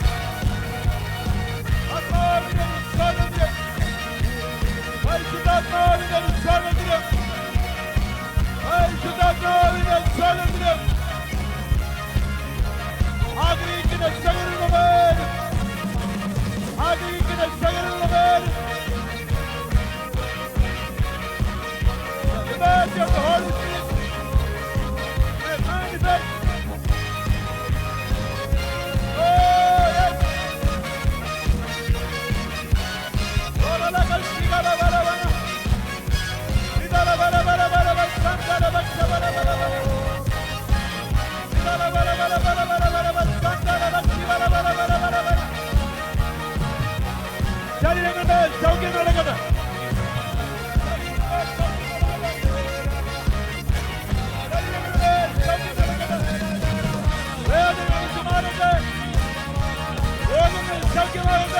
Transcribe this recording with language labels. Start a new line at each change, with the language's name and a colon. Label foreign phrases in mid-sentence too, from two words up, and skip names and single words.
Malayalam: ആത്മാവിന്റെ സാന്നിധ്യം, പരിശുദ്ധാത്മാവിന്റെ സാന്നിധ്യം, പരിശുദ്ധാത്മാവിന്റെ സാന്നിധ്യം ആഗ്രഹിക്കുന്ന സകലരുടെ പേരും, ആഗ്രഹിക്കുന്ന സകലരുടെ പേരും
English: imagine the Holy Spirit and manifest. Oh yes. Ora la calciga la baravana. Idala baravana santa la baravana. Idala baravana santa la baravana.
Malayalam: ശരീരങ്ങളുടെ സൗഖ്യം നടക്കട്ടെ. വേദനകൾ മാറട്ടെ. രോഗങ്ങൾ സൗഖ്യമാകട്ടെ.